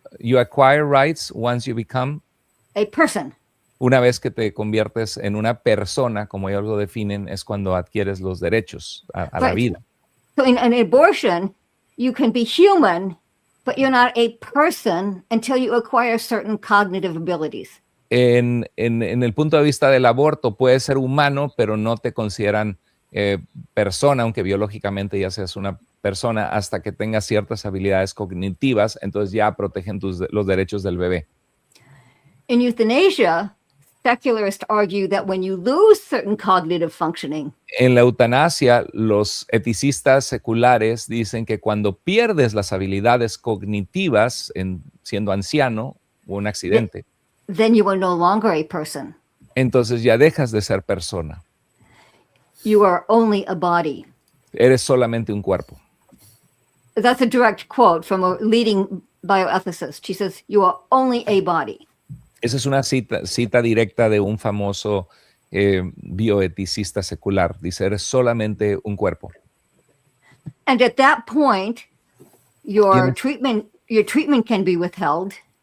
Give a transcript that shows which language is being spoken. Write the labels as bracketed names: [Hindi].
[English] You acquire rights once you become a person. [Spanish] Una vez que te conviertes en una persona, como ellos lo definen, es cuando adquieres los derechos a la vida. [English] So in an abortion, you can be human, but you're not a person until you acquire certain cognitive abilities. [Spanish] En el punto de vista del aborto, puedes ser humano, pero no te consideran persona, aunque biológicamente ya seas una persona, hasta que tengas ciertas habilidades cognitivas, entonces ya protegen los derechos del bebé. [English] In euthanasia, secularists argue that when you lose certain cognitive functioning, [Spanish] en la eutanasia, los eticistas seculares dicen que cuando pierdes las habilidades cognitivas siendo anciano o un accidente, [English] then you are no longer a person. [Spanish] Entonces ya dejas de ser persona. [English] You are only a body. [Spanish] Eres solamente un cuerpo. [English] That's a direct quote from a leading bioethicist. She says, you are only a body. [Spanish] Esa es una cita directa de un famoso bioeticista secular. Dice, eres solamente un cuerpo. [English] And at that point, your treatment can be withheld.